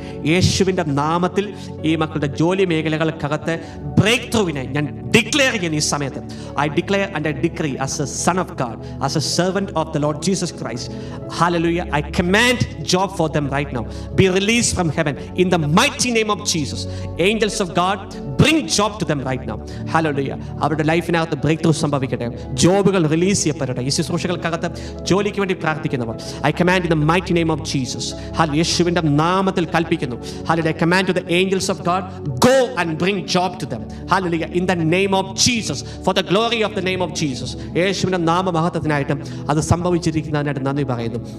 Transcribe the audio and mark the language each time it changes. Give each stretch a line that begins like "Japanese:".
Malayalam: യേശുവിൻ്റെ നാമത്തിൽ ഈ മക്കളുടെ ജോലി മേഖലകൾക്കകത്ത് ബ്രേക്ക് ത്രൂവിനെ ഞാൻ ഡിക്ലെയർ ചെയ്യുന്ന ഈ സമയത്ത്.
English: I declare and I decree as a son of God, as a servant of the Lord Jesus Christ. Hallelujah. I command job for them right now. Be release from heaven in the mighty name of Jesus. Angels of God, bring job to them right now. Hallelujah.
Malayalam: അവരുടെ ലൈഫിനകത്ത് break through സംഭവിക്കട്ടെ. ജോബുകൾ release ചെയ്യപ്പെടട്ടെ. ഈ ശുശ്രൂഷകൾക്കകത്ത് ജോലിക്ക് വേണ്ടി പ്രാർത്ഥിക്കുന്നവർ,
English: I command in the mighty name of Jesus.
Malayalam: Hallelujah. യേശുവിൻ്റെ നാമത്തിൽ കൽപ്പിക്കുന്നു.
English: Hallelujah. I command to the angels of God, go and bring job to them. Hallelujah. In the name of Jesus, for the glory of the name of Jesus.
Malayalam: യേശുവിൻ്റെ നാമമഹത്വത്തിനായിട്ട് അത് സംഭവിച്ചിരിക്കുന്നതിനായിട്ട് നന്ദി പറയുന്നു.